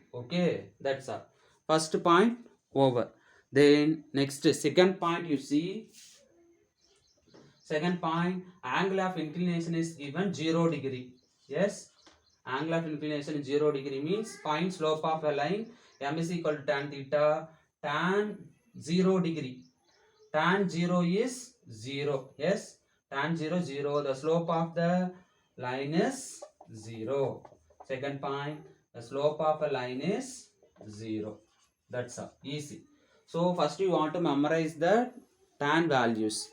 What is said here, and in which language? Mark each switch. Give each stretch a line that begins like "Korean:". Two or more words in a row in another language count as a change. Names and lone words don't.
English: Okay, that's all. First point over. Then next second point, you see, second point, angle of inclination is given 0 degree. Yes, angle of inclination is 0 degree means find slope of a line m is equal to tan theta. Tan 0 degree, tan 0 is 0. Yes, tan 0 0, the slope of the line is 0. Second point, the slope of a line is 0. That's all, easy. So first you want to memorize the tan values.